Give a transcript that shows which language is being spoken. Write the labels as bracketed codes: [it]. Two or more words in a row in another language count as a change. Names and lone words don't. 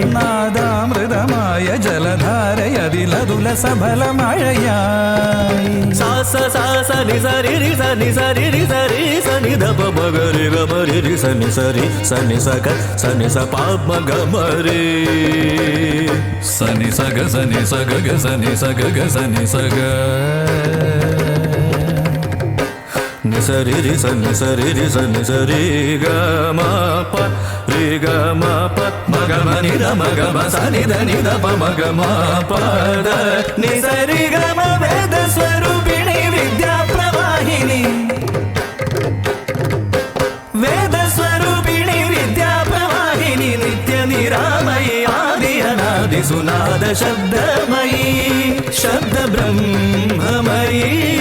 [ml] നാദാമൃതമായ ജലധാരയതിലതുല സബല മഴയായി. സാസ സാസ നിസരി സനി സരി സരി സനി ധപ മഗരി ഗമരി സനി സരി സനി സക സനി സ പാപ ഗമരി സനി സഗ സനി സഗ ഗ സനി സഗ ഗ സനി സഗ నిసరి సని సరి సని సరి గ మ ప రి గ మ ప మ గ మ ని ద మ గ మ స ని ద ని ద ప మ గ మ ప ద ని సరి గ మ [te] వేద స్వరూపిణి విద్యా ప్రవాహిని వేద స్వరూపిణి విద్యా ప్రవాహిని నిత్య నిరామయి ఆది అనాది సునాద శబ్దమయీ శబ్ద బ్రహ్మమయీ